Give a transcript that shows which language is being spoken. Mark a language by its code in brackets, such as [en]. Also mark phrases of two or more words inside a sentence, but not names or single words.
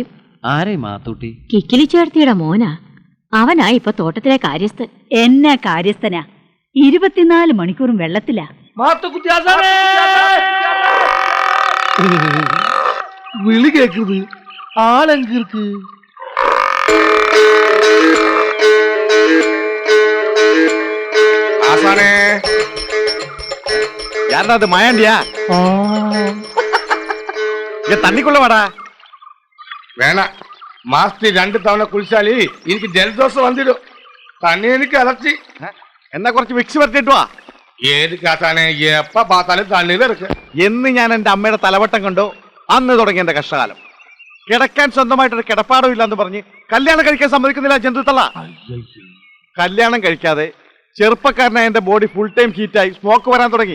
[ml] ആരേ മാത്തൂട്ടി? കിക്കിലി ചേർത്തിയുടെ മോനാ. അവനാ ഇപ്പൊ തോട്ടത്തിലെ കാര്യസ്ഥൻ. എന്നാ കാര്യസ്ഥനാ? 24 മണിക്കൂറും വെള്ളത്തിലാ. വിളി കേക്കുന്നത് ആളെങ്കിർക്ക്. [ta] யாரா அது மயாண்டியா? தண்ணிக்குள்ள வாடா. வேணாம், மாசத்துக்கு 2 தவணை குளிச்சாலி எனக்கு ஜலதோஷம் வந்துடும். தண்ணி எனக்கு அலர்ச்சி. [ml] എന്നാ കുറച്ച് വിക്സ് വരട്ടിട്ട് വാ. ഏത് കാത്താനെ എപ്പ പാത്താലും തണ്ണീര് ഇറക്കുക. എന്ന് ഞാൻ എന്റെ അമ്മയുടെ തലവട്ടം കണ്ടോ അന്ന് തുടങ്ങി എന്റെ കഷ്ടകാലം. കിടക്കാൻ സ്വന്തമായിട്ടൊരു കിടപ്പാടം ഇല്ലാന്ന് പറഞ്ഞ് കല്യാണം കഴിക്കാൻ സമ്മതിക്കുന്നില്ല ജന്തുത്തള്ള. കല്യാണം കഴിക്കാതെ ചെറുപ്പക്കാരനായ എന്റെ ബോഡി [en] full time [ml] ഹീറ്റായി സ്മോക്ക് വരാൻ തുടങ്ങി.